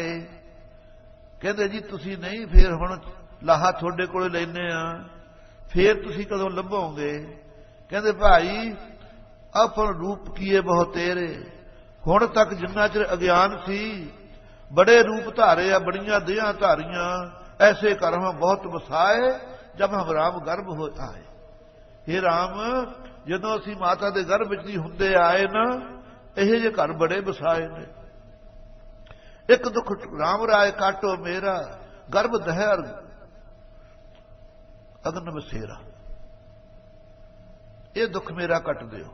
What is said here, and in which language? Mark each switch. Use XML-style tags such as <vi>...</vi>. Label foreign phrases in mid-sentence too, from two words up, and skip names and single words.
<pa>ਕਹਿੰਦੇ ਜੀ ਤੁਸੀਂ ਨਹੀਂ, ਫੇਰ ਹੁਣ ਲਾਹਾ ਤੁਹਾਡੇ ਕੋਲ ਲੈਨੇ ਆ, ਫੇਰ ਤੁਸੀਂ ਕਦੋਂ ਲੱਭੋਗੇ? ਕਹਿੰਦੇ ਭਾਈ</pa> <hi>आपन रूप कीए बहु तेरे,</hi> <pa>ਹੁਣ ਤੱਕ ਜਿੰਨਾ ਚਿਰ ਅਗਿਆਨ ਸੀ ਬੜੇ ਰੂਪ ਧਾਰੇ ਆ, ਬੜੀਆਂ ਦੇਹਾਂ ਧਾਰੀਆਂ।</pa> <hi>ऐसे कर हम बहुत बसाए जब हम राम गर्भ हो आए। हे राम</hi> <pa>ਜਦੋਂ ਅਸੀਂ ਮਾਤਾ ਦੇ ਗਰਭ ਵਿੱਚ ਹੀ ਹੁੰਦੇ ਆਏ ਨਾ, ਇਹ ਜੇ ਘਰ ਬੜੇ ਬਸਾਏ ਨੇ।</pa> <hi>इक दुख राम राए काटो मेरा, गरभ दहिर अगन बसेरा।</hi> <pa>ਇਹ ਦੁੱਖ ਮੇਰਾ ਕੱਟ ਦਿਓ।</pa>